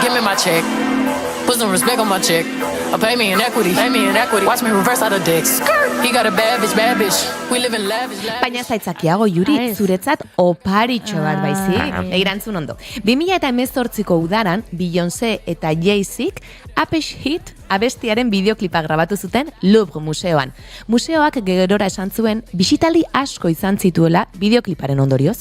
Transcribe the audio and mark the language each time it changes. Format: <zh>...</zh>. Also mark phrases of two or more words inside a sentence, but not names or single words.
<en>Put some respect on my check. Pay me in equity. Watch me reverse out of dicks. He got a bad bitch. We live in lavish.</en> <eu>Baina zaitzakiago, Juri, zuretzat oparitxo bat baizik. Erantzun ondo. 2018ko udaran, Beyoncé eta Jay-Zik Apex Hit abestiaren bideoklipa grabatu zuten Louvre museoan. Museoak gerora esan zuen bisitaldi asko izan zituela bideokliparen ondorioz.</eu>